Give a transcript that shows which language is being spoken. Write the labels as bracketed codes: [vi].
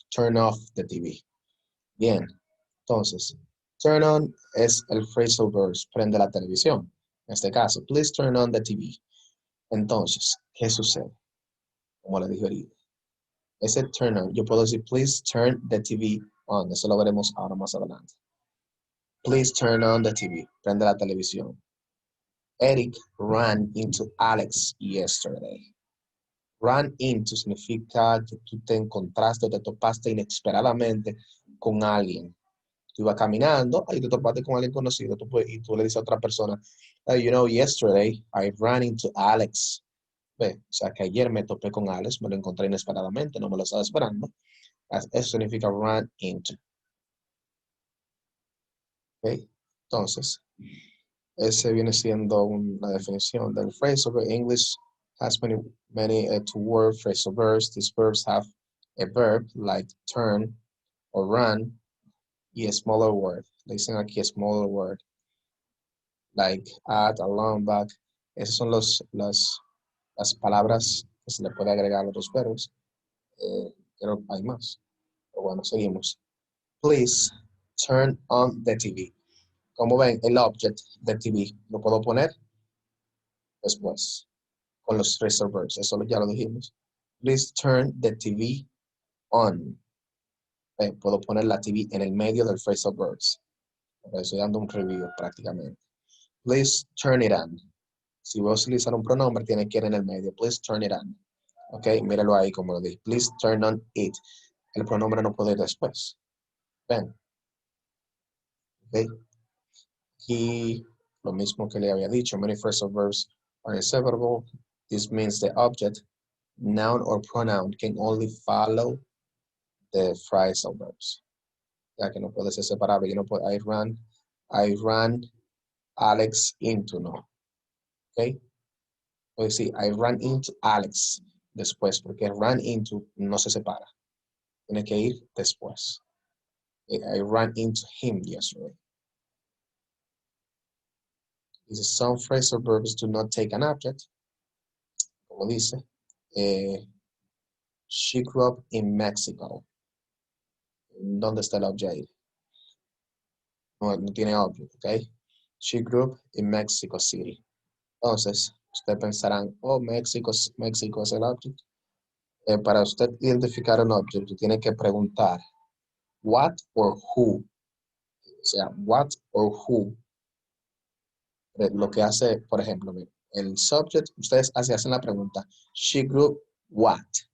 [en] Turn off the TV. [es] Bien. Entonces, [en] turn on [es] es el [en] phrasal verb, [es] prende la televisión. En este caso, [en] please turn on the TV. [es] Entonces, ¿qué sucede? Como le dije ahorita. Ese [en] turn on, [es] yo puedo decir, [en] please turn the TV on. [es] Eso lo veremos ahora más adelante. [en] Please turn on the TV. [es] Prende la televisión. [en] Eric ran into Alex yesterday. [es] Run into significa que tú te encontraste o te topaste inesperadamente con alguien. Tú ibas caminando y te topaste con alguien conocido y tú le dices a otra persona, [en] yesterday I ran into Alex. [es] Ve, o sea que ayer me topé con Alex, me lo encontré inesperadamente, no me lo estaba esperando. Eso significa run into. ¿Okay? Entonces, ese viene siendo una definición del phrasal verb. [en] English has many two-word phrasal verbs. These verbs have a verb like turn or run y a smaller word. [es] Le dicen aquí [en] a smaller word like add, along, back. [es] Esas son las palabras que se le puede agregar a los verbos. Pero hay más. Pero bueno, seguimos. [en] Please turn on the TV. [es] Como ven, el object de TV lo puedo poner después con los phrasal verbs. Eso ya lo dijimos. [en] Please turn the TV on. [es] Puedo poner la TV en el medio del phrasal verbs. Estoy dando un review prácticamente. [en] Please turn it on. [es] Si voy a utilizar un pronombre, tiene que ir en el medio. [en] Please turn it on. [es] Ok, míralo ahí como lo dije. [en] Please turn on it. [es] El pronombre no puede ir después. Ven. Ok. Y lo mismo que le había dicho. [en] Many phrasal verbs are inseparable. This means the object, noun or pronoun can only follow the phrasal verbs. [es] Ya que no puede ser separable. Yo no puedo, [en] I ran Alex into, [es] no. ¿ok? Pues sí, [en] I ran into Alex [es] después, porque run into no se separa. Tiene que ir después. [en] I ran into him yesterday. [es] Dice, [en] some phrasal verbs do not take an object. [es] Como dice, [en] she grew up in Mexico. [es] ¿Dónde está el object? No, no tiene object, ¿ok? [en] She grew up in Mexico City. [es] Entonces, ustedes pensarán, oh, México es el object. Para usted identificar un object, tiene que preguntar [en] what or who. [es] O sea, [en] what or who. [es] Lo que hace, por ejemplo, mire, el subject, ustedes hacen la pregunta, [en] she grew what?